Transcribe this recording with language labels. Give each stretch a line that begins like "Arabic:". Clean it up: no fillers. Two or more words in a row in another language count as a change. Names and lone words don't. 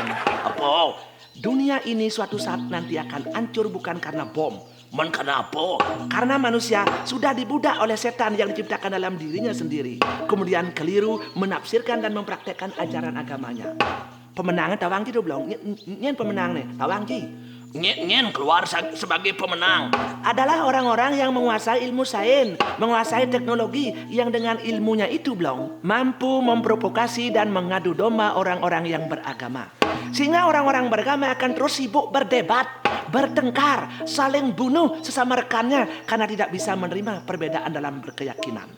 Indonesian: Apa? Dunia ini suatu saat nanti akan hancur bukan karena bom. Kenapa? Karena manusia sudah dibudak oleh setan yang diciptakan dalam dirinya sendiri. Kemudian keliru menafsirkan dan mempraktekkan ajaran agamanya. Pemenangnya Tawang Ji belum? Nyen pemenang nih, Tawang Ji. Nyen keluar sebagai pemenang. Adalah orang-orang yang menguasai ilmu sains, menguasai teknologi yang dengan ilmunya itu belum mampu memprovokasi dan mengadu domba orang-orang yang beragama. Sehingga orang-orang beragama akan terus sibuk berdebat, bertengkar, saling bunuh sesama rekannya karena tidak bisa menerima perbedaan dalam berkeyakinan.